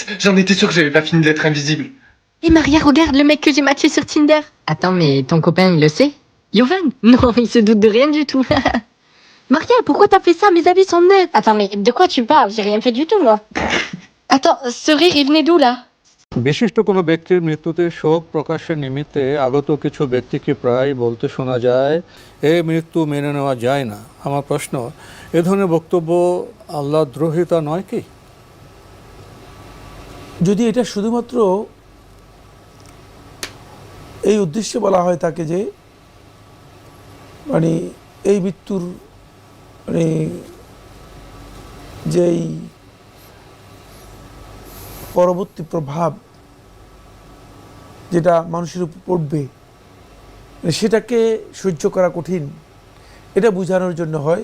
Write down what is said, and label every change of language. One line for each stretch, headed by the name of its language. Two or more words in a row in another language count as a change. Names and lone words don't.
French: J'en étais sûr que j'avais pas fini d'être invisible. Et Maria, regarde le mec que j'ai matché sur Tinder. Attends, mais ton copain, il le sait? Yovan? Non, il se doute de rien du tout. Maria, pourquoi t'as fait ça? Mes avis sont nets. Attends, mais de quoi tu parles? J'ai rien fait du tout, moi. Attends, ce rire, il venait d'où, là?
Bangla: বিশিষ্ট কোনো ব্যক্তির মৃত্যুতে শোক প্রকাশের নিমিত্তে আগত কিছু ব্যক্তিকে প্রায় বলতে শোনা যায় এ মৃত্যু মেনে নেওয়া যায় না। আমার প্রশ্ন, এ ধরনের বক্তব্য আল্লাহদ্রোহিতা নয় কি? যদি এটা শুধুমাত্র এই উদ্দেশ্যে বলা হয় তাকে যে মানে এই মৃত্যুর মানে যেই পরবর্তী প্রভাব যেটা মানুষের উপর পড়বে সেটাকে সহ্য করা কঠিন, এটা বোঝানোর জন্য হয়,